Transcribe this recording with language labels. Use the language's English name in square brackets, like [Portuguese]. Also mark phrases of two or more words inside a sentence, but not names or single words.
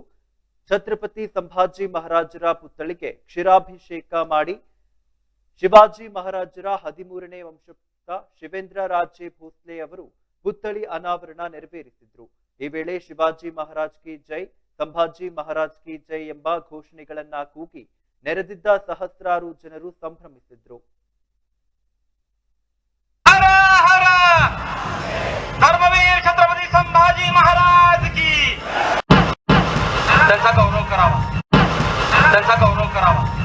[Kannada] ಛತ್ರಪತಿ ಸಂಭಾಜಿ ಮಹಾರಾಜರ ಪುತ್ಥಳಿಗೆ ಕ್ಷೀರಾಭಿಷೇಕ ಮಾಡಿ ಶಿವಾಜಿ ಮಹಾರಾಜರ 13ನೇ ವಂಶಸ್ಥ ಶಿವೇಂದ್ರ ರಾಜೇ ಭೋಸ್ಲೆ ಅವರು ಪುತ್ಥಳಿ ಅನಾವರಣ ನೆರವೇರಿಸಿದ್ರು. ಈ ವೇಳೆ [Hindi] शिवाजी महाराज की जय, संभाजी महाराज की जय [Kannada] ಎಂಬ ಘೋಷಣೆಗಳನ್ನ ಕೂಗಿ ನೆರೆದಿದ್ದ ಸಹಸ್ರಾರು ಜನರು ಸಂಭ್ರಮಿಸಿದ್ರು. [Marathi] धर्मवीर छत्रपती संभाजी महाराज की त्यांचा गौरव करावा, त्यांचा गौरव करावा.